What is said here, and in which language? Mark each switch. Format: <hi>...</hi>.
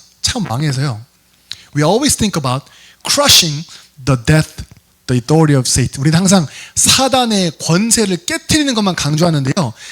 <ko>참 왕에서요.</ko> <en>We always think about crushing the death, the authority of Satan.</en> <ko>우리는 항상 사단의 권세를 깨트리는 것만 강조하는데요.</ko>